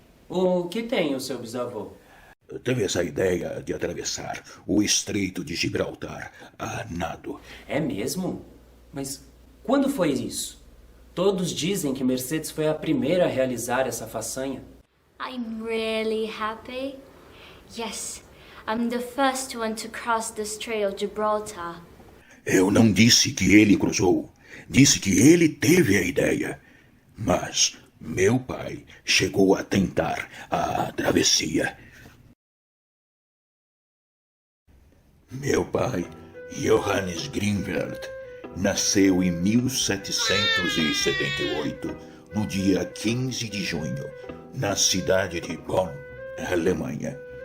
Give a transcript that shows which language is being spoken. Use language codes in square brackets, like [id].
[pt] O que tem o seu bisavô? teve essa ideia de atravessar o Estreito de Gibraltar a nado. É mesmo? Mas quando foi isso? Todos dizem que Mercedes foi a primeira a realizar essa façanha. [en] I'm really happy. Yes, I'm the first one to cross the Strait of Gibraltar. [pt] Eu não disse que ele cruzou. Disse que ele teve a ideia. Mas meu pai chegou a tentar a travessia. Meu pai, Johannes Grünwald, nasceu em 1778, no dia 15 de junho, na cidade de Bonn, Alemanha.